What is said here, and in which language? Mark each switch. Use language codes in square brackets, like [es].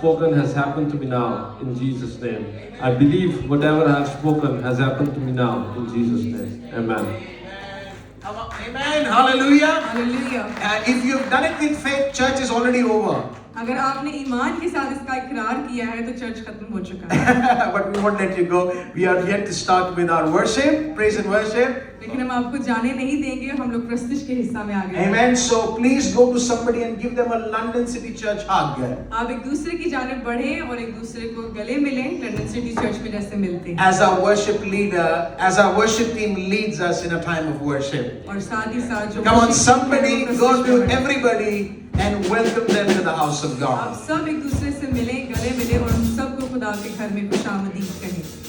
[en] spoken has happened to me now in Jesus' name. I believe whatever I have spoken has happened to me now in Jesus' name. Amen. Amen. Hallelujah. [hi] Hallelujah. [en] If you've done it with faith, church is already over. [hi] अगर आपने ईमान के साथ इसका इकरार किया है तो church खत्म हो चुका है। [en] But we won't let you go. We are yet to start with our worship, praise and worship. [hi] लेकिन हम आपको जाने नहीं देंगे, हम लोग प्रस्तुति के हिस्सा में आ गए हैं। [en] Amen. So please go to somebody and give them a London City Church hug. [hi] आप एक दूसरे की जानिब बढ़ें और एक दूसरे को गले मिलें, लंदन सिटी चर्च में जैसे मिलते हैं। [en] As our worship leader, as our worship team leads us in a time of worship. [hi] और साथ ही साथ जो [en] Come on, somebody go to everybody and welcome them to the house of [hi] आप [en] God. [hi] सब एक दूसरे से मिलें, गले मिलें और हम सबको खुदा के घर में खुशामदीद कहें।